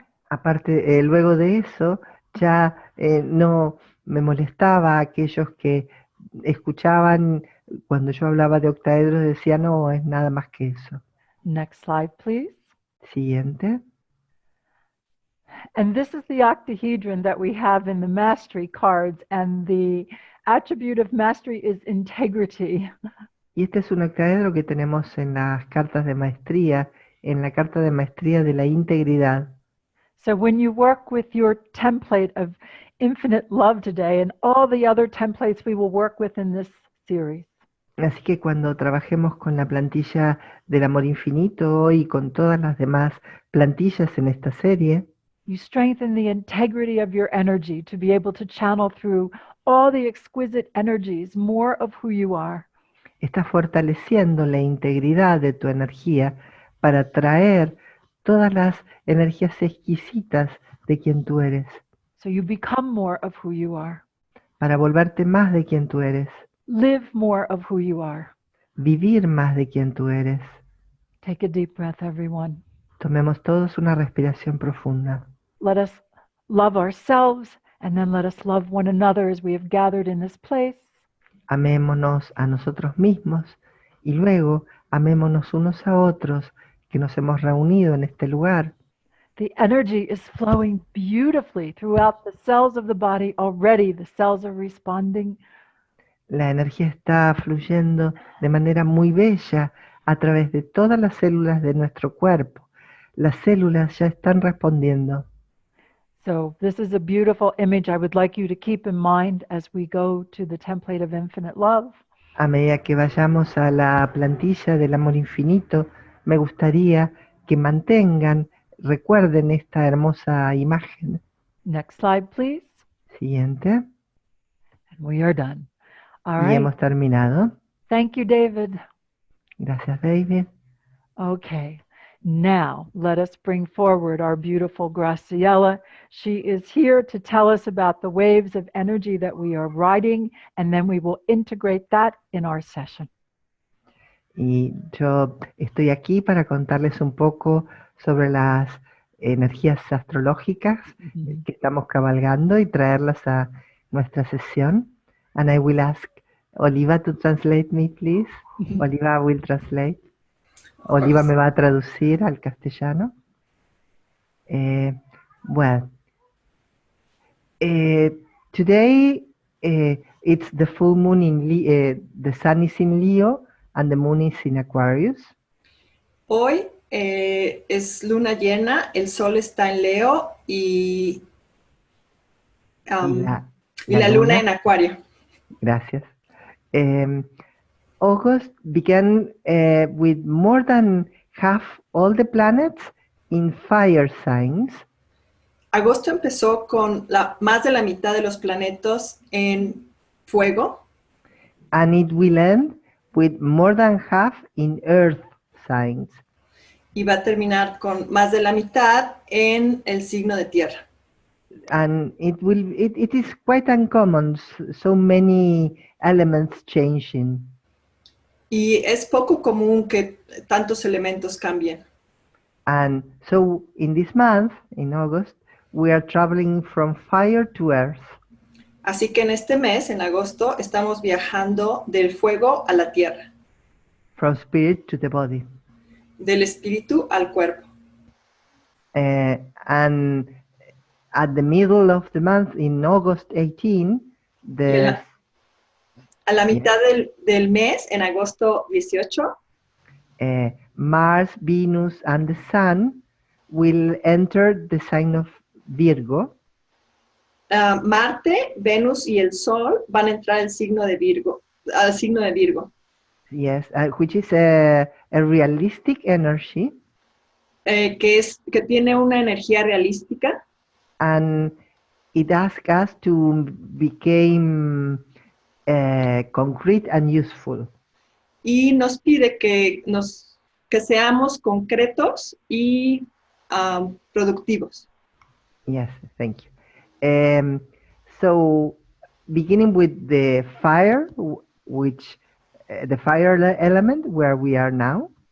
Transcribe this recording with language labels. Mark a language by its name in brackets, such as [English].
[Spanish] Aparte, luego de eso, ya no me molestaba a aquellos que escuchaban cuando yo hablaba de octaedros, decían, no, es nada más que eso. [English] Next slide, please. [Spanish] Siguiente. [English] And this is the octahedron that we have in the mastery cards, and the attribute of mastery is integrity. [Spanish] Y este es un octaedro que tenemos en las cartas de maestría, en la carta de maestría de la integridad. [English] So when you work with your template of infinite love today, and all the other templates we will work with in this series, [Spanish] Así que cuando trabajemos con la plantilla del amor infinito y con todas las demás plantillas en esta serie, [English] you strengthen the integrity of your energy to be able to channel through all the exquisite energies more of who you are. [Spanish] estás fortaleciendo la integridad de tu energía para traer todas las energías exquisitas de quien tú eres, [English] So you become more of who you are. [Spanish] para volverte más de quien tú eres, [English] Live more of who you are. [Spanish] vivir más de quien tú eres. [English] Take a deep breath, everyone. [Spanish] Tomemos todos una respiración profunda. [English] Let us love ourselves, and then let us love one another as we have gathered in this place. [Spanish] Amémonos a nosotros mismos y luego amémonos unos a otros que nos hemos reunido en este lugar. [English] The energy is flowing beautifully throughout the cells of the body already. The cells are responding. [Spanish] La energía está fluyendo de manera muy bella a través de todas las células de nuestro cuerpo. Las células ya están respondiendo. [English] So this is a beautiful image I would like you to keep in mind as we go to the template of infinite love. [Spanish] A medida que vayamos a la plantilla del amor infinito, me gustaría que recuerden esta hermosa imagen. [English] Next slide, please. [Spanish] Siguiente. [English] And we are done. All [Spanish] Y [English] right. [Spanish] hemos terminado. [English] Thank you, David. [Spanish] Gracias, David. [English] Okay. Now, let us bring forward our beautiful Graciela. She is here to tell us about the waves of energy that we are riding, and then we will integrate that in our session. [Spanish] Y yo estoy aquí para contarles un poco sobre las energías astrológicas que estamos cabalgando y traerlas a nuestra sesión. [English] And I will ask Oliva to translate me, please. Oliva will translate. [Spanish] Oliva me va a traducir al castellano. [English] Well, today it's the full moon in the sun is in Leo and the moon is in Aquarius. [Spanish] Hoy es luna llena, el sol está en Leo y la luna en Acuario. Gracias. [English] August began with more than half all the planets in fire signs. [Spanish] Agosto empezó con más de la mitad de los planetas en fuego. [English] And it will end with more than half in earth signs. [Spanish] y va a terminar con más de la mitad en el signo de tierra. [English] And it is quite uncommon, so many elements changing. [Spanish] Y es poco común que tantos elementos cambien. [English] And so in this month, in August, we are traveling from fire to earth, [Spanish] Así que en este mes, en agosto, estamos viajando del fuego a la tierra, [English] from spirit to the body. [Spanish] del espíritu al cuerpo. [English] And at the middle of the month, in August 18, the [Spanish] A la mitad del mes, en agosto 18, [English] Mars, Venus, and the Sun will enter the sign of Virgo. [Spanish] Marte, Venus y el Sol van a entrar al signo de Virgo, al signo de Virgo, [English] Yes, which is a realistic energy, [Spanish] que tiene una energía realística [English] and it asks us to become concrete and useful. [Spanish] y nos pide que seamos concretos y productivos. [English] Yes, thank you. So, beginning with the fire, which the fire element where we are now,